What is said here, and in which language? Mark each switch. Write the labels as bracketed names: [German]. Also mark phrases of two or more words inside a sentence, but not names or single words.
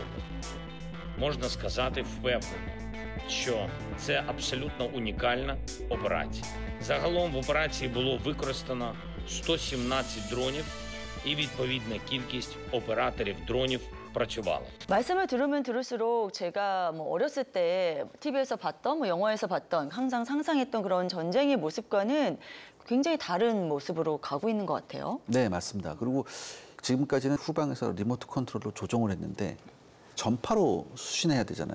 [Ukrainian] Можна сказати впевнено, що це абсолютно унікальна операція. Загалом в операції було використано 117 дронів і відповідна кількість операторів дронів працювала. [Korean] 말씀을 들으면 들을수록 제가 뭐 어렸을 때 TV에서 봤던, 뭐 영화에서 봤던, 항상 상상했던 그런 전쟁의 모습과는 굉장히 다른 모습으로 가고 있는 것 같아요. 네, 맞습니다. 그리고 지금까지는 후방에서 리모트 컨트롤로 조종을 했는데 전파로 수신해야 되잖아요.